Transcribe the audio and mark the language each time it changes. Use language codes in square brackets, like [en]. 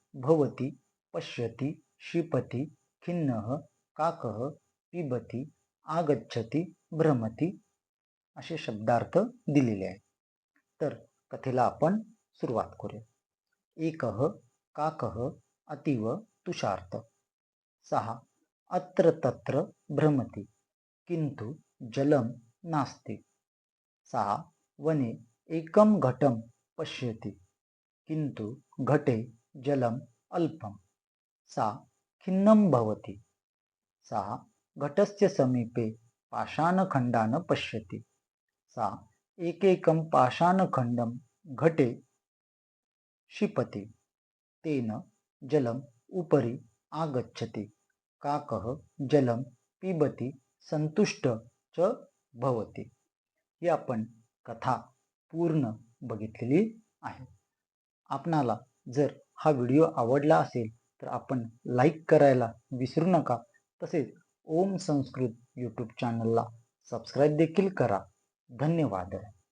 [sa] भवती, पश्यती, क्षिपती, खिन्नः, काकः, पिबती, आगच्छति, भ्रमती [mr] असे शब्दार्थ दिलेले आहेत. तर कथेला आपण सुरुवात करूया. [sa] एकः काकः अतीव तुषार्त. 6 अत्र तत्र भ्रमति किंतु जलम नास्ति. 6 वने एकं घटं पश्यति किंतु घटे जलम अल्पम. 6 खिन्नं भवति. 6 घटस्य समीपे पाषाणखण्डान् पश्यति. 6 एकैकं पाषाणखण्डं घटे क्षिपति. तेन जलम उपरि आगच्छति. काकः जलम पिबती संतुष्ट च भवति. [mr] ही आपण कथा पूर्ण बघितलेली आहे. आपणाला जर हा व्हिडिओ आवडला असेल तर आपण लाईक करायला विसरू नका. तसेच ओम संस्कृत यूट्यूब चॅनलला सबस्क्राईब देखील करा. धन्यवाद.